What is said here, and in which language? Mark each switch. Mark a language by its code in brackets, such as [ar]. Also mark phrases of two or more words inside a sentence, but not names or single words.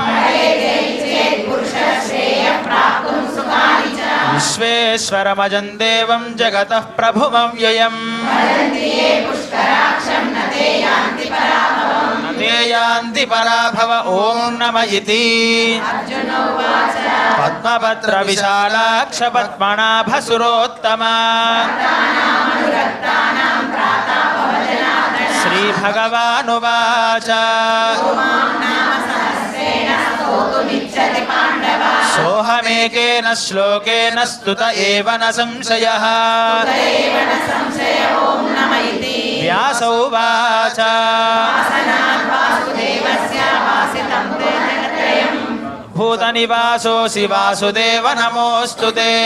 [sa] విశ్వేశ్వరమజం దేవం జగతః ప్రభుమవ్యయం తే యాంతి పరాభవ ఓం నమ ఇతి పద్మపత్ర విశాలాక్ష పద్మనాభ సురోత్తమ శ్రీ భగవానువాచ अनेकेन श्लोकेन स्तुत एव न संशयः व्यास उवाच भूतनिवासोऽसि वासुदेव नमोऽस्तु ते